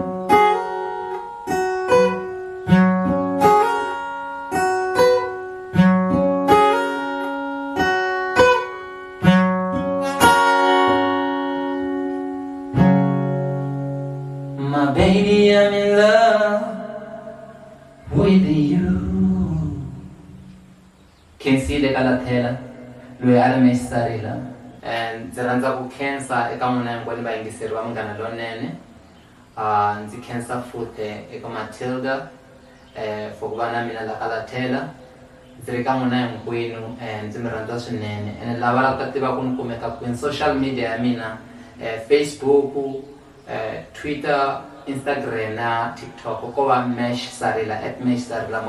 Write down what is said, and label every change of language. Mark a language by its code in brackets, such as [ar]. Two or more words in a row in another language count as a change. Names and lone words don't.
[en] My baby, I'm in love with you. Can see the Lathela, Mash Sarila. [ts] And ndzi rhandza ku khensa eka n'wina hinkwenu vayingiseri va Munghana Lonene. Ndzi khensa futhi eka Matilda for ku va na mina la ka Lathela. Ndzi ri ka n'wina hinkwenu ndzi mi rhandza swinene. And lava lavaka ku tiva ku ni kumeka kwini, [en] social media [ts] ya mina Facebook, Twitter, Instagram na TikTok ko va Mash Sarila @Mash Sarila.